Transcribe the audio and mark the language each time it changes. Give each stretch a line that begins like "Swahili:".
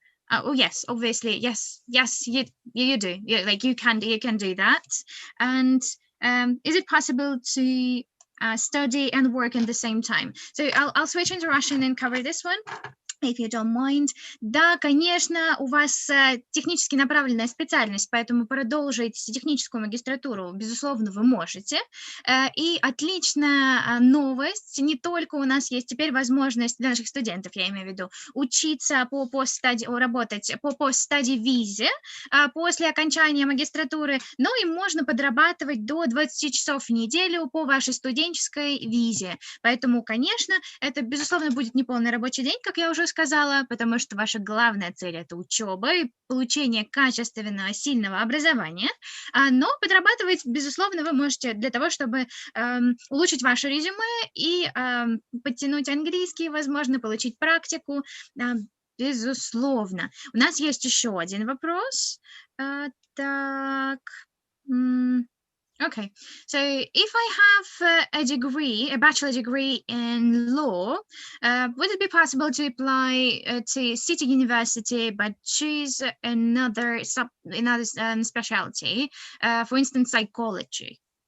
English: Oh yes, obviously, yes, you do. Yeah, like you can do that. And is it possible to study and work at the same time? So I'll switch into Russian and cover this one. if you don't mind.
Russian: Да, конечно, у вас технически направленная специальность, поэтому продолжить техническую магистратуру, безусловно, вы можете. И отличная новость, не только у нас есть теперь возможность для наших студентов, я имею в виду, учиться по постстадии, работать по постстадии визе после окончания магистратуры, но и можно подрабатывать до 20 часов в неделю по вашей студенческой визе. Поэтому, конечно, это, безусловно, будет неполный рабочий день, как я уже сказала, потому что ваша главная цель – это учеба и получение качественного, сильного образования, но подрабатывать, безусловно, вы можете для того, чтобы улучшить ваше резюме и подтянуть английский, возможно, получить практику, безусловно. У нас есть еще один вопрос. Так.
English: Okay, so if I have a degree, a bachelor degree in law, would it be possible to apply to City University but choose another specialty, for instance, psychology?